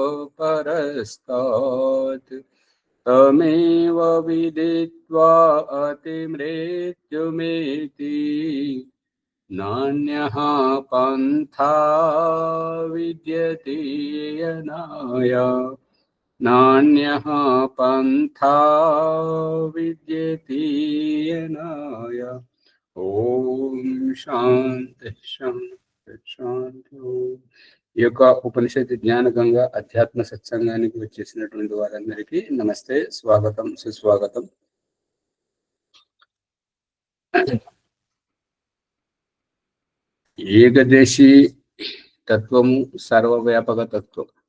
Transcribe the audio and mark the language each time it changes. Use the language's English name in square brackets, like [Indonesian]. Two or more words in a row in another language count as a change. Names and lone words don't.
[Sanskrit] परस्तात् तमेव विदित्वा अतिमृत्युमेति नान्यः पन्था विद्यते यनाय नान्यः पन्था विद्यते यनाय। ओं शान्ति शान्ति शान्ति. [Telugu] ఈ యొక్క ఉపనిషత్తు జ్ఞాన గంగ అధ్యాత్మ సత్సంగానికి వచ్చేసినటువంటి వారందరికీ నమస్తే, స్వాగతం, సుస్వాగతం. ఏకదేశీ తత్వము సర్వవ్యాపక తత్వం.